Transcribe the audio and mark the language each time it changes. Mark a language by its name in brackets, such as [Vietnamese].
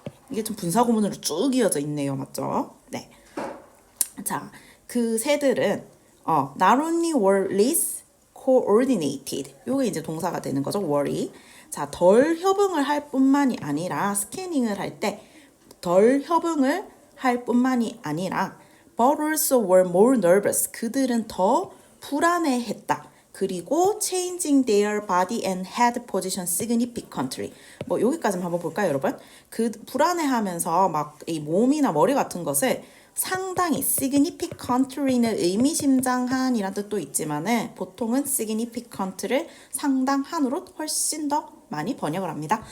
[Korean] 이게 좀 분사 구문으로 쭉 이어져 있네요. 맞죠? 네. 자, 그 새들은 [English] not only were less coordinated. [Korean] 요게 이제 동사가 되는 거죠. [English] worry. [Korean] 자, 덜 협응을 할 뿐만이 아니라 스캐닝을 할 때 덜 협응을 할 뿐만이 아니라 [English] but also were more nervous. [Korean] 그들은 더 불안해했다. [English] 그리고 changing their body and head position significantly. [Korean] 뭐 여기까지만 한번 볼까요, 여러분? 그 불안해하면서 막 이 몸이나 머리 같은 것을 상당히 significantly는 의미심장한이란 뜻도 있지만은 보통은 significant를 상당한으로 훨씬 더 많이 번역을 합니다.